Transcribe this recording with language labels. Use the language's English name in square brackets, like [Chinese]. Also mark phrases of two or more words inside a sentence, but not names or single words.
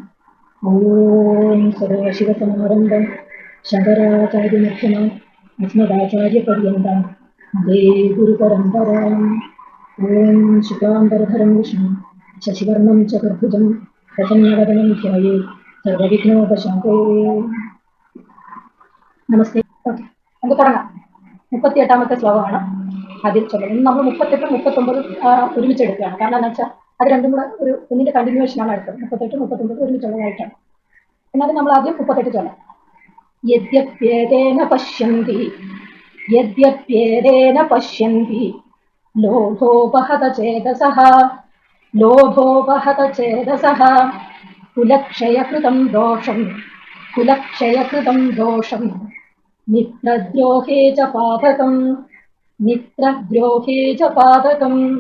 [Sanskrit] ॐ सदाशिवसमारम्भं शङ्कराचार्यमध्यमाम् अस्मदाचार्यपर्यन्तां वन्दे गुरुपरम्पराम्। ॐ शुक्लाम्बरधरं विष्णुं शशिवर्णं चतुर्भुजं प्रसन्नवदनं ध्यायेत् सर्वविघ्नोपशान्तये। [Malayalam] നമസ്തേ. ഓക്കെ, നമുക്ക് തുടങ്ങാം. 38ാമത്തെ ശ്ലോകമാണ് അതിൽ ചൊല്ലുന്നത്. നമ്മൾ 38 39 ഒരുമിച്ചെടുക്കുകയാണ്. കാരണം എന്താ വെച്ചാൽ അത് രണ്ടും കൂടെ ഒരു ഒന്നിന്റെ കണ്ടിന്യൂവേഷനാണ് എടുത്തത്. 38 39 ഒരുമിച്ചുള്ളതായിട്ടാണ്. എന്നാലും നമ്മൾ ആദ്യം 38 ചൊല്ലാം. [Sanskrit] യദ്യപ്യേതേന പശ്യന്തി യദ്യപ്യേതേന പശ്യന്തി ലോഭോപഹത ചേതസഃ ലോഭോപഹത ചേതസഃ കുലക്ഷയകൃതം ദോഷം കുലക്ഷയകൃതം ദോഷം മിത്രദ്രോഹേ ച പാതകം മിത്രദ്രോഹേ ച പാതകം